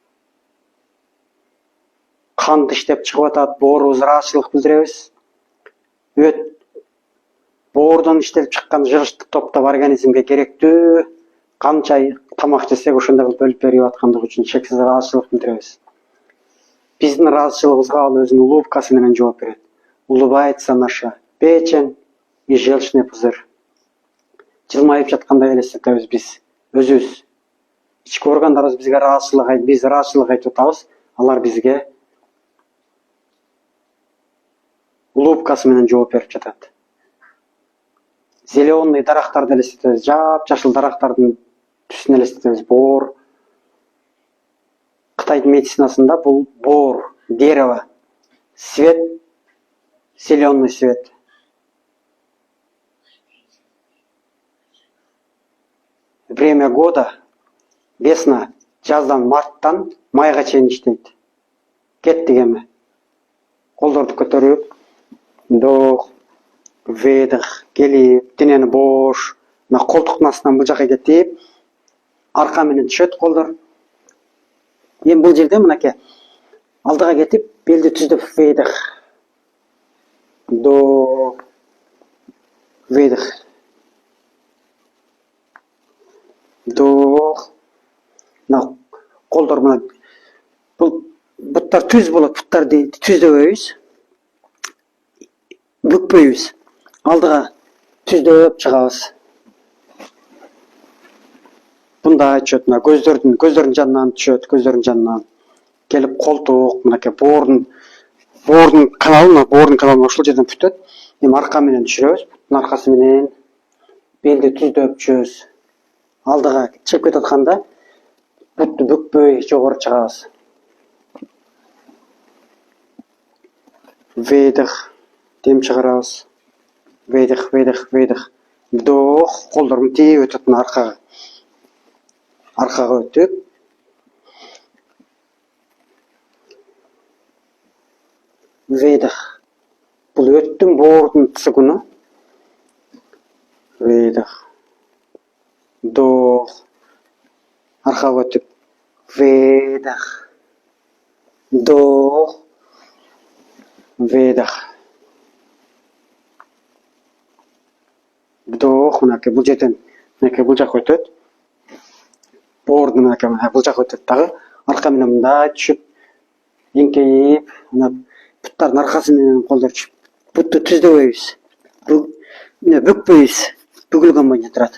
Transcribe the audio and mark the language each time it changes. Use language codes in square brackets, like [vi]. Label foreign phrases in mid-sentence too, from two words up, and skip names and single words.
[ky] Канды иштеп чыгып атат, боорубуз ыраазычылык билдиребиз. Өт боордон иштелип чыккан жыгычтык топтоп организмге керектүү канча тамак жесек ошондой кылып бөлүп берип аткандыгы үчүн чексиз ыраазычылык билдиребиз. Биздин ыраазычылыгыбызга ал өзүнүн улыбкасы менен жооп берет. [ru] Улыбается наша печень и желчный пузырь. [ky] Жылмайып жаткандай элестетебиз биз өзүбүз. Ички органдарыбыз бизге биз ыраазычылык айтып атабыз, алар бизге улыбкасы менен жооп берип жатат. Зеленый дарактарды элестетебиз, жап-жашыл дарактардын түсүн элестетебиз. Боор. Кытайдын медицинасында бул боор, [ru] дерево, свет, зеленый свет. Время года весна, [ky] жаздан марттан майга чейин иштейт. Кеттик эми. Колдорду көтөрүп, [ru] вдох, выдох, [ky] келип, денени бош, мына колтуктун астынан бул жака кетип, арка менен түшөт колдор. Эми бул жерде мынакей алдыга кетип, белди түздөп выдох. [ru] Вдох, выдох. Вдох. [ky] Мына колдор мына бул буттар түз болот, буттарды түздөбөйбүз. Бүкпөйбүз. Алдыга түздөп чыгабыз. Мындай түшөт, мына көздөрдүн жанынан түшөт, көздөрдүн жанынан. Келип колтук, мынакей боордун каналына ошол жерден бүтөт. Эми арка менен түшүрөбүз, буттун аркасы менен белди түздөп түшөбүз. Алдыга чыгып кетип атканда бутту бүкпөй жогору чыгабыз. [ru] Выдох. [ky] Дем чыгарабыз. [ru] Выдох, выдох, выдох. Вдох. [ky] Колдорун тийип өтөт мына аркага. Аркага өтүп. Выдох. Бул өттүн боордун цигуну. [ru] Выдох. Вдох. [ky] Аркага өтүп. [ru] Выдох. Вдох. Выдох. Вдох. [ky] Мынакей бул жерден бул жака өтөт. Боордун бул жака өтөт дагы. Арка менен мындай түшүп, эңкейип, буттардын аркасы менен колдор түшүп, бутту түздөбөйбүз. Бүкпөйбүз. Бүгүлгөн боюнча турат.